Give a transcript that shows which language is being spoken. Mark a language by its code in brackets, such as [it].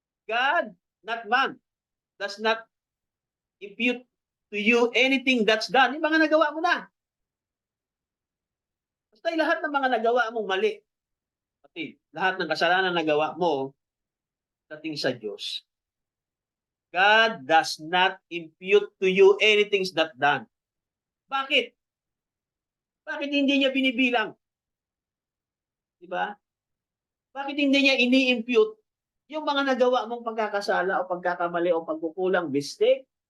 [en] God, not man, does not impute to you anything that's done. [tl] Yung mga nagawa mo na. Basta lahat ng mga nagawa mong mali. Pati lahat ng kasalanan na nagawa mo dating sa Diyos. [en] God does not impute to you anything that's done. [tl] Bakit? Bakit hindi niya binibilang? Diba? Bakit hindi niya ini-impute yung mga nagawa mong pagkakasala o pagkakamali o pagkukulang, mistake?